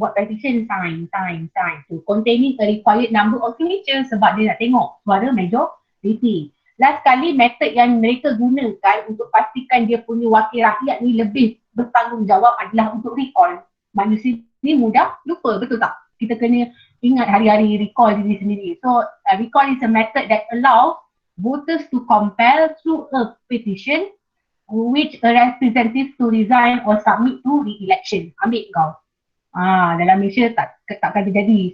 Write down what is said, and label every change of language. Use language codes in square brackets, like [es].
[ms] Buat [en] petition, sign. So containing a required number of signatures [ms] sebab dia nak tengok suara [en] majority. [ms] Last kali method yang mereka gunakan untuk pastikan dia punya wakil rakyat ni lebih bertanggungjawab adalah untuk recall. Manusia ni mudah lupa, betul tak? Kita kena ingat hari-hari recall diri sendiri. [en] So recall is a method that allows voters to compel through a petition which a representative to resign or submit to re-election. [ms] Ambil kau. Dalam Malaysia takkan terjadi.